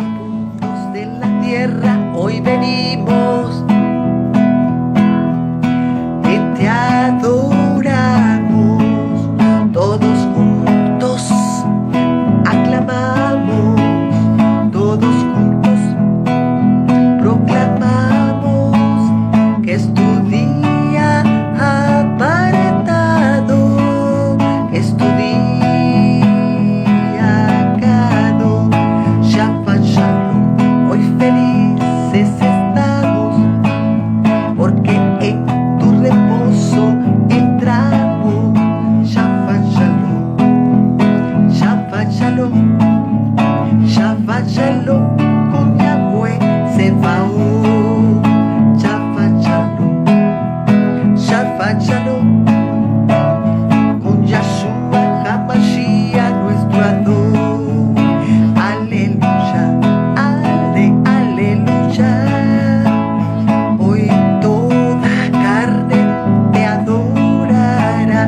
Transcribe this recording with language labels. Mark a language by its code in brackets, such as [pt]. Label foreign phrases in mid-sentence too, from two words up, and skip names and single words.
[es] De la tierra hoy venimos y te adoramos, todos juntos aclamamos, todos juntos proclamamos que es tu día apartado, que es tu día cado. [he] שבת שלום, [es] hoy felices estamos, porque en tu reposo entramos. [he] שבת שלום, שבת שלום, שבת שלום, con Yahweh Sebaot. שבת שלום, שבת שלום, [es] con Yahshua HaMashiach nuestro Adón. Aleluya, aleluya. Hoy toda carne te adorará.